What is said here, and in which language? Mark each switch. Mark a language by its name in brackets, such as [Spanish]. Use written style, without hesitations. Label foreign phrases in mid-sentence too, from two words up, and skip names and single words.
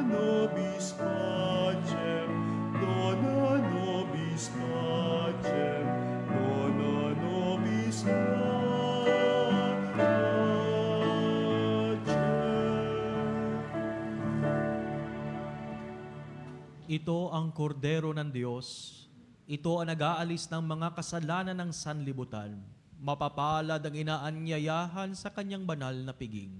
[Latin] nobis pacem, dona nobis pacem, dona nobis pacem. [Filipino] Ito ang kordero ng Diyos. Ito ang nag-aalis ng mga kasalanan ng sanlibutan. Mapapalad ang inaanyayahan sa kanyang banal na piging.